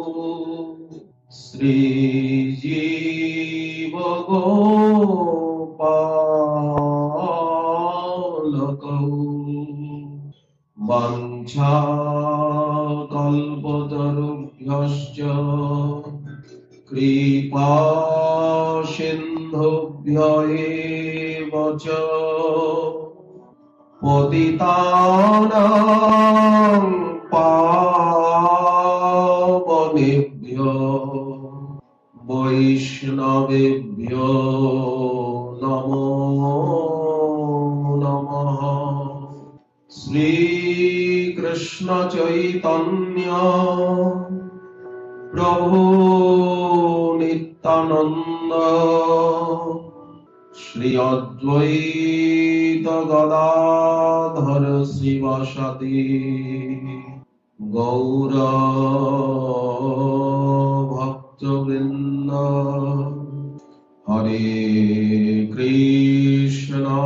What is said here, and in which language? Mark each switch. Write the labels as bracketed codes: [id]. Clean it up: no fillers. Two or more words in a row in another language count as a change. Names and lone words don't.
[sa] শ্রীজীব গোপালকৌ বাঞ্ছাকল্পতরুভ্যশ্চ কৃপা সিন্ধুভ্য এব চ পতিতানাং পাবনেভ্যো বৈষ্ণবেভ্যো নমো নমঃ। শ্রীকৃষ্ণ চৈতন্য প্রভু নিত্যানন্দ শ্রী অদ্বৈত গদাধর শিবাসাদি গৌর ভক্তবৃন্দ হরে কৃষ্ণ